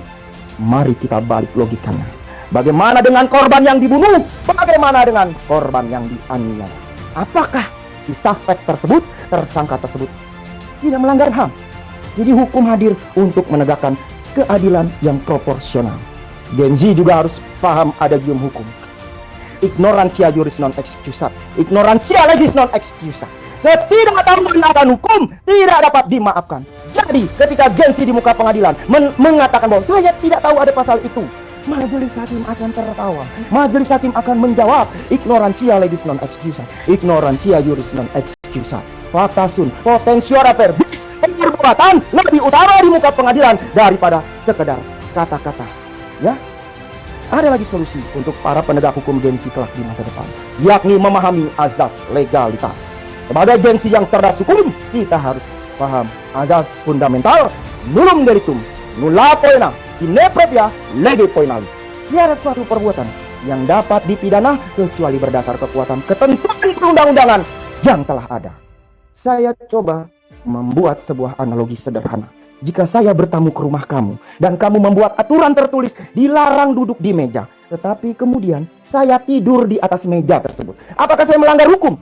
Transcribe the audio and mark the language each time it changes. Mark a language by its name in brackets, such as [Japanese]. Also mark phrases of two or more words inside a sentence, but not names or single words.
[Indonesian] Mari kita balik logikanya. Bagaimana dengan korban yang dibunuh? Bagaimana dengan korban yang dianiaya? Apakah si suspek tersebut, tersangka tersebut tidak melanggar HAM? Jadi hukum hadir untuk menegakkan keadilan yang proporsional. Gen Z juga harus paham adagium hukum. [Latin] Ignorantia juris non excusat, ignorantia legis non excusat. [Indonesian] Ketidaktahuan akan hukum tidak dapat dimaafkan. Jadi ketika Gen Z di muka pengadilan mengatakan bahwa saya tidak tahu ada pasal itu, majelis hakim akan tertawa. Majelis hakim akan menjawab, [Latin] ignorantia legis non excusat, ignorantia juris non excusat. Fakta sun potentiora verbis, [Indonesian] perbuatan lebih utama di muka pengadilan daripada sekedar kata-kata. Ya, ada lagi solusi untuk para penegak hukum Gen Z kelak di masa depan, yakni memahami azas legalitas. Sebagai Gen Z yang cerdas hukum, kita harus paham azas fundamental [Latin] nullum delictum, nulla poena sine propria lege poenali. [Indonesian] Tiada suatu perbuatan yang dapat dipidana kecuali berdasar kekuatan ketentuan perundang-undangan yang telah ada. Saya coba membuat sebuah analogi sederhana. Jika saya bertamu ke rumah kamu dan kamu membuat aturan tertulis dilarang duduk di meja, tetapi kemudian saya tidur di atas meja tersebut, apakah saya melanggar hukum?